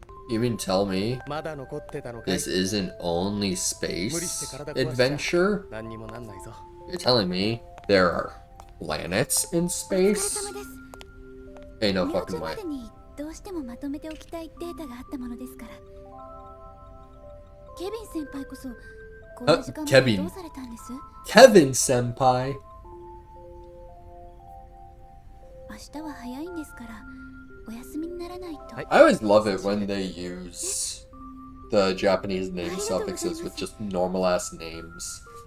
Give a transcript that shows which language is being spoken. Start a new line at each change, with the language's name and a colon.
English: You mean tell me this isn't only space adventure? You're telling me there are planets in space? Ain't no fucking way.
Japanese: どうしてもまとめておきたいデータがあったものですから。ケビン先輩こそこの時間までどうされたんです？
English: Kevin senpai.
Japanese: 明日は早いんですからお休みにならないと。
English: I always love it when they use the Japanese name suffixes with just normal ass names.